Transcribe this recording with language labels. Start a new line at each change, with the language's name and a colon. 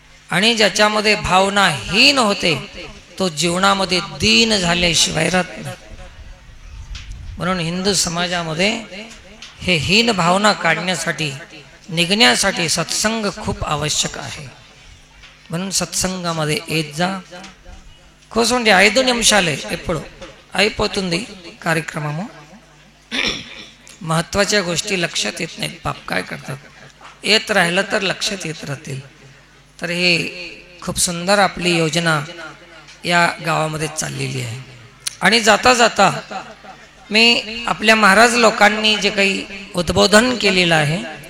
Marathi: आणि ज्याच्यामध्ये भावना हीन होते तो जीवनामध्ये दीन झाल्याशिवाय राहत नाही. म्हणून हिंदू समाजामध्ये हे हीन भावना काढण्यासाठी, निघण्यासाठी सत्संग खूप आवश्यक आहे. म्हणून సత్సంగमध्ये येत जा.
Telugu: కూర్చోండి, 5 నిమిషాలే ఎప్పుడు అయిపోతుంది కార్యక్రమము.
Marathi: महत्वाच्या गोष्टी लक्षात येत नाहीत. बाप काय करतात, येत राहिलं तर लक्षात येत राहतील. तर हे खूप सुंदर आपली योजना या गावामध्ये चाललेली आहे. आणि जाता जाता मी आपल्या महाराज लोकांनी जे काही उद्बोधन केलेलं आहे